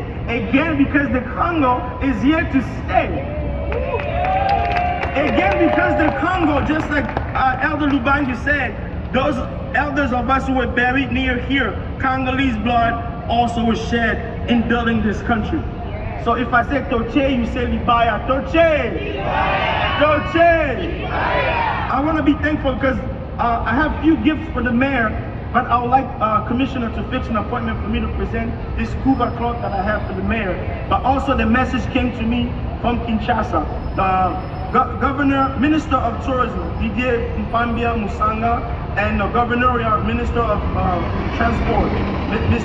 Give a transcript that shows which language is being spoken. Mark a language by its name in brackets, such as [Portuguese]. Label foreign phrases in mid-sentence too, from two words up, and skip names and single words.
[English] Again, because the Congo is here to stay. Again, because the Congo, just like Elder Lubangi said, those elders of us who were buried near here, Congolese blood also was shed in building this country. So if I say Toche, you say Libaya. Toche! Toche! I want to be thankful because I have few gifts for the mayor, but I would like Commissioner to fix an appointment for me to present this scuba cloth that I have for the mayor. But also the message came to me from Kinshasa. Governor, Minister of Tourism, Didier Mpambia Musanga, and the Governor, Minister of Transport, Mr.